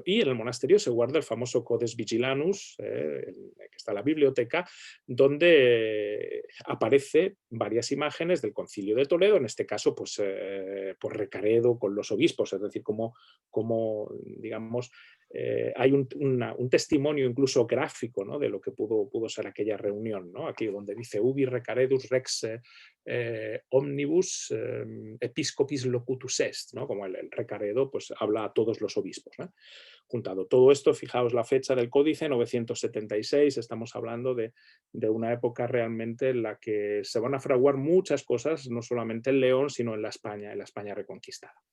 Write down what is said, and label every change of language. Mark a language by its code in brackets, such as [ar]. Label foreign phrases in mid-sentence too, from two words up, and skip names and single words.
[es] Y en el monasterio se guarda el famoso Codex Vigilanus, que está en la biblioteca, donde aparece varias imágenes del Concilio de Toledo, en este caso, pues, por Recaredo con los obispos, es decir, como digamos, hay un testimonio incluso gráfico, ¿no?, de lo que pudo ser aquella reunión, ¿no? Aquí donde dice [la] ubi recaredus rex omnibus episcopis locutus est, [es] ¿no? Como el Recaredo pues habla a todos los obispos, ¿no? Juntado todo esto, fijaos la fecha del códice, 976, estamos hablando de una época realmente en la que se van a fraguar muchas cosas, no solamente en León, sino en la España reconquistada.